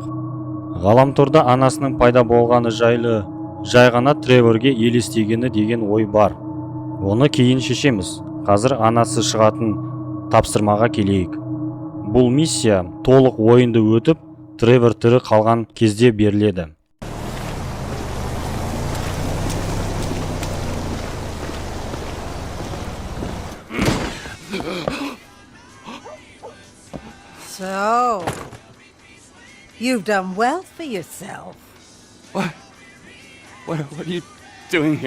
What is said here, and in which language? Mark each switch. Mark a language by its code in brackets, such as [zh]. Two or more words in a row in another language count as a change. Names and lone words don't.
[kk] Ғаламторда анасының пайда болғаны жайлы жай ғана Треворге елестегені деген ой бар. Оны кейін шешеміз. Қазір анасы шығатын тапсырмаға келейік. Бұл миссия толық ойынды өтіп, Тревор тірі қалған кезде беріледі. [en] So, you've done well for yourself. What are you doing here?